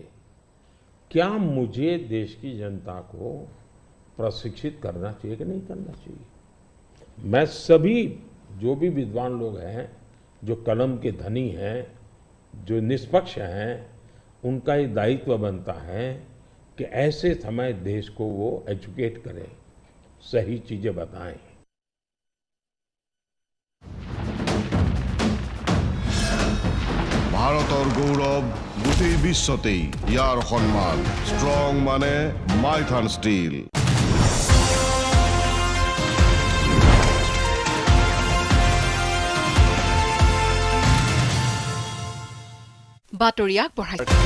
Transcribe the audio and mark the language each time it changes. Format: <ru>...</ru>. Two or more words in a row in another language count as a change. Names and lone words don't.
<hi>क्या मुझे देश की जनता को प्रशिक्षित करना चाहिए कि नहीं करना चाहिए? मैं सभी जो भी विद्वान लोग हैं, जो कलम के धनी हैं, जो निष्पक्ष हैं, उनका ये दायित्व बनता है कि ऐसे समय देश को वो एजुकेट करें, सही चीजें बताएं।</hi> <as>ভাৰতৰ গৌৰৱ গোটেই বিশ্বতেই ইয়াৰ সন্মান ষ্ট্ৰং মানে মাইথান ষ্টীল। বাতৰি আগবঢ়াই</as>